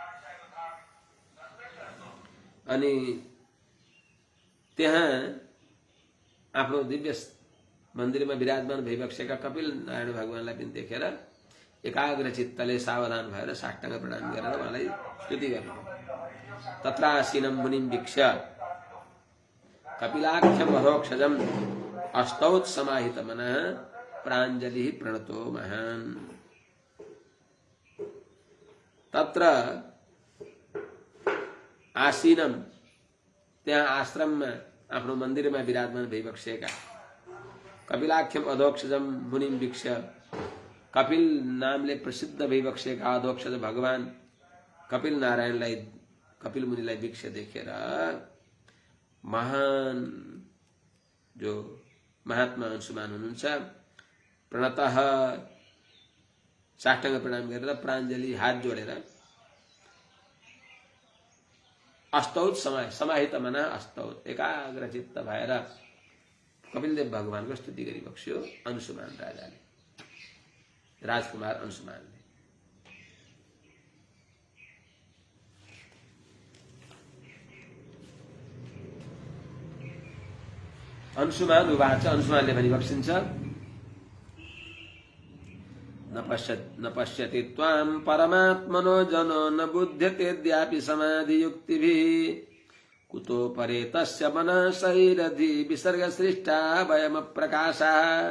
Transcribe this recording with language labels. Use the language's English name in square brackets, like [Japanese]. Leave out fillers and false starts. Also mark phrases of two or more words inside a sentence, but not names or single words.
[Nepali] अनि त्यहाँ आफ्नो दिव्य मन्दिरमा विराजमान भइबक्सेका कपिल नारायण भगवानलाई पनि देखेर एकाग्र चित्तले सावधान भएर साष्टाङ्ग प्रणाम गरेर उहाँलाई स्तुति गर्नुभयो। [Sanskrit] तत्रासीनं मुनिं वीक्ष्य कपिलाख्यं अधोक्षजम् अस्तौत् समाहितमनः प्राञ्जलिः प्रणतो महान्। तत्र आसीनम, [Nepali] त्यहाँ आश्रममा आफ्नो मन्दिरमा विराजमान भइबक्सेका [Sanskrit] कपिलाख्यम अधोक्षजम मुनिम वीक्ष्य, [Nepali] कपिल नामले प्रसिद्ध भइबक्सेका अधोक्षज भगवान कपिल नारायणलाई, कपिल मुनिलाई वीक्ष्य देखेर महान जो महात्मा अंशुमान हुनुहुन्छ प्रणतः साष्टाङ्ग प्रणाम गरेर प्राञ्जलि हात जोडेर [Sanskrit] अस्तौत समाहित मना अस्तौत [Nepali] एकाग्र चित्त भएर कपिलदेव भगवानको स्तुति गरिबक्स्यो अंशुमान राजाले, राजकुमार अंशुमानले। [Sanskrit] अंशुमान उवाच, [Nepali] अंशुमानले भनिबक्सिन्छ [Sanskrit] न पश्यति त्वां परमात्मनो जनो न बुध्यतेऽद्यापि समाधियुक्तिभिः कुतो परे तस्य मनसैरधि विसर्गसृष्टा वयमप्रकाशः।